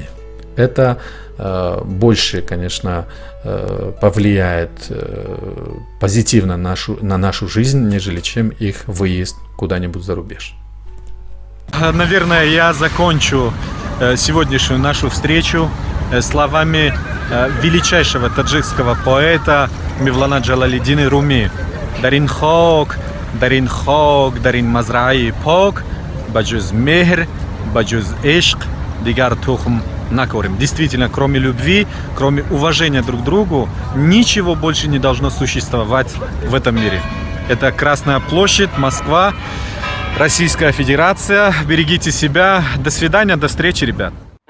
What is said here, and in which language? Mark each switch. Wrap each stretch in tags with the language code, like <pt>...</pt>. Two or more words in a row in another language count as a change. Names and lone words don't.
<ru>Это больше, конечно, повлияет позитивно на нашу жизнь, нежели чем их выезд куда-нибудь за рубеж. Наверное, я закончу сегодняшнюю нашу встречу словами величайшего таджикского поэта Мевлана Джалалиддина Руми.</ru> <tg>Дарин хок, дарин мазраи пок, баджуз мехр, баджуз эшк, дигар тухм накорим.</tg> <ru>Действительно, кроме любви, кроме уважения друг к другу, ничего больше не должно существовать в этом мире. Это Красная площадь, Москва, Российская Федерация. Берегите себя. До свидания, до встречи, ребят.</ru>